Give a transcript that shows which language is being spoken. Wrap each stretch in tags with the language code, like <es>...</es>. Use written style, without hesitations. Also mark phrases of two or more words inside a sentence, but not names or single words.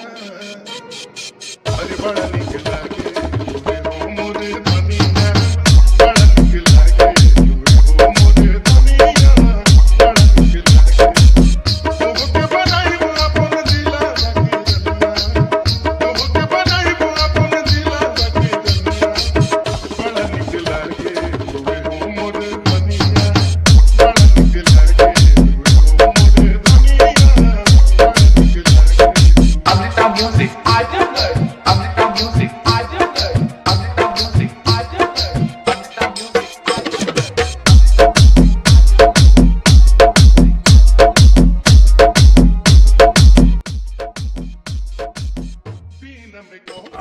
<bho>अरे बड़ा निक लागे तुमे हो मोरे धनिया बड़ा निक लागे तुमे हो मोरे धनिया बड़ा निक लागे के बनाई बुलापन दिला बाकी रनिया के बनाई बुलापन दिला बाकी रनिया बड़ा निक लागे तुमे हो मोरे धनिया बड़ा निक लागे तुमे हो मोरे धनिया बड़ा निक लागे</bho> <en>Africa music, I do good. Africa music, I do good. Africa music, I do good. Africa music, I do good. Pina me go</en>